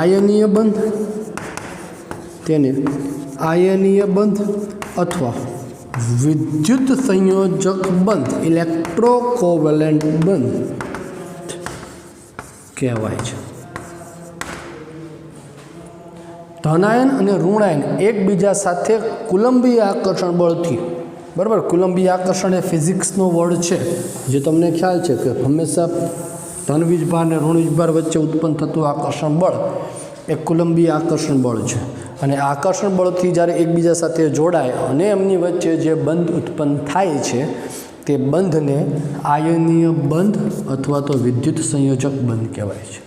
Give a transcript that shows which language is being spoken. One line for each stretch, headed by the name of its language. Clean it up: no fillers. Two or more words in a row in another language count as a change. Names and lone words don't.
Gujarati: આયનીય બંધ અથવા વિદ્યુત સંયોજક બંધ ઇલેક્ટ્રોકોવેલેન્ટ બંધ કહેવાય છે। धनायन અને ઋણાયન એકબીજા સાથે કુલંબીય આકર્ષણ બળથી, બરાબર, કુલંબીય આકર્ષણ એ ફિઝિક્સનો વર્ડ છે જે તમને ખ્યાલ છે કે હંમેશા ધન વીજભાર અને ઋણ વીજભાર વચ્ચે ઉત્પન્ન થતું આકર્ષણ બળ એ કુલંબીય આકર્ષણ બળ છે। અને આકર્ષણ બળથી જ્યારે એકબીજા સાથે જોડાય અને એમની વચ્ચે જે બંધ ઉત્પન્ન થાય છે તે બંધને આયનીય બંધ અથવા તો વિદ્યુત સંયોજક બંધ કહેવાય છે।